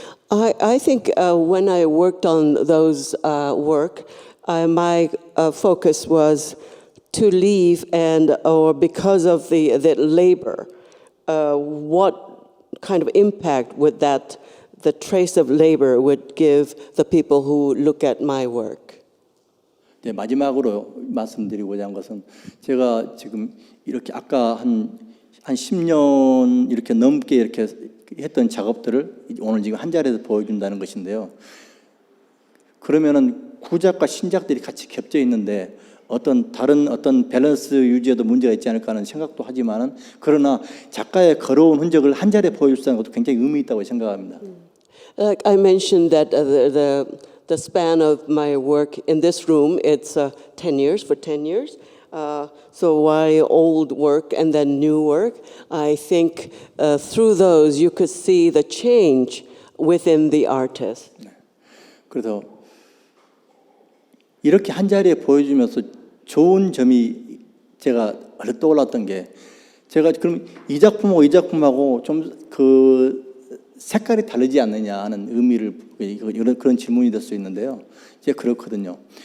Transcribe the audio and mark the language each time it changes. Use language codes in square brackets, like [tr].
[en] I think when I worked on those work, my focus was to leave or because of the labor, what kind of impact would the trace of labor would give the people who look at my work. [ko] 네, 마지막으로 말씀드리고자 한 것은 제가 지금 이렇게 아까 한 10년 이렇게 넘게 이렇게 했던 작업들을 오늘 지금 한 자리에서 보여준다는 것인데요. 그러면은 구작과 신작들이 같이 겹쳐 있는데 다른 밸런스 유지에도 문제가 있지 않을까 하는 생각도 하지만은 그러나 작가의 걸어온 흔적을 한 자리에 보여줄 수 있는 것도 굉장히 의미 있다고 생각합니다. [en] Like I mentioned that the span of my work in this room, it's 10 years, for 10 years. So while old work and then new work, I think through those you could see the change within the artist. [ko] 네. 그래서 이렇게 한 자리에 보여주면서 좋은 점이 제가 떠올랐던 게 제가 그럼 이 작품하고 좀 색깔이 다르지 않느냐 하는 그런 질문이 될 수 있는데요. 제가 그렇거든요.